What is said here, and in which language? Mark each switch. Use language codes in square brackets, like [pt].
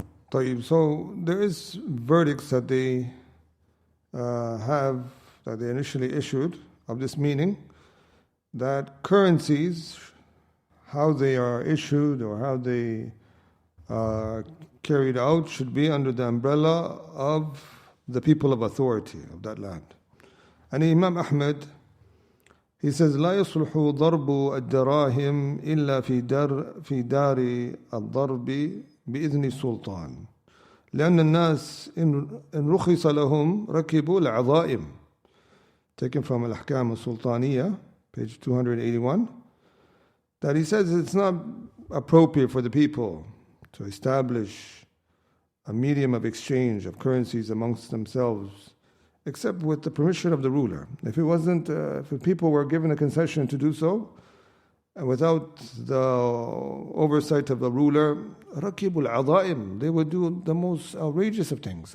[en] So there is verdicts that they initially issued of this meaning, that currencies, how they are issued or how they are carried out, should be under the umbrella of the people of authority of that land. And Imam Ahmed, he says, [ar] لا يصلح ضرب الدراهم إلا في دار الضرب بإذن السلطان لأن الناس إن رخص لهم ركبوا العظائم. [en] Taken from Al-Ahkam al-Sultaniyah, page 281. That he says it's not appropriate for the people to establish a medium of exchange of currencies amongst themselves, except with the permission of the ruler. If the people were given a concession to do so, and without the oversight of the ruler, rakibul adaim, they would do the most outrageous of things.